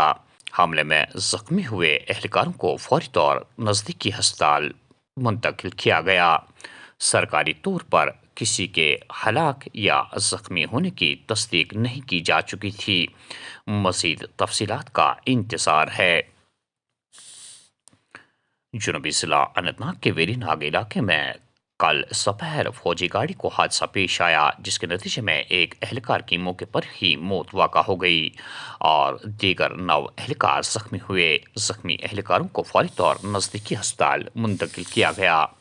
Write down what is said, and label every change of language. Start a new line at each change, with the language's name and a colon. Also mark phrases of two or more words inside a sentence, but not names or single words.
Urdu: حملے میں زخمی ہوئے اہلکاروں کو فوری طور نزدیکی ہسپتال منتقل کیا گیا۔ سرکاری طور پر کسی کے ہلاک یا زخمی ہونے کی تصدیق نہیں کی جا چکی تھی، مزید تفصیلات کا انتظار ہے۔ جنوبی ضلع اننت ناگ کے ویری ناگ علاقے میں کل دوپہر فوجی گاڑی کو حادثہ پیش آیا، جس کے نتیجے میں ایک اہلکار کی موقع پر ہی موت واقع ہو گئی اور دیگر 9 اہلکار زخمی ہوئے۔ زخمی اہلکاروں کو فوری طور نزدیکی ہسپتال منتقل کیا گیا۔